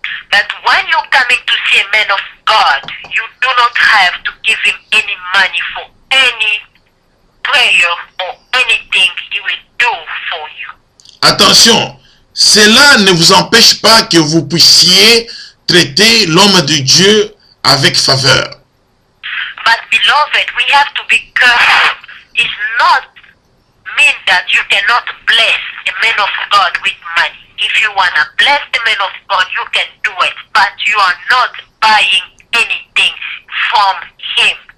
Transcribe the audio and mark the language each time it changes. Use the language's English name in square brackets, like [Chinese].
[English] But when you're coming to see a man of God, you do not have to give him any money for any prayer or anything he will do for you. [French] Attention, cela ne vous empêche pas que vous puissiez traiter l'homme de Dieu avec faveur. [English] But beloved, we have to be careful. It's not mean that you cannot bless a man of God with money. If you want to bless the man of God, you can do it. But you are not buying anything from him.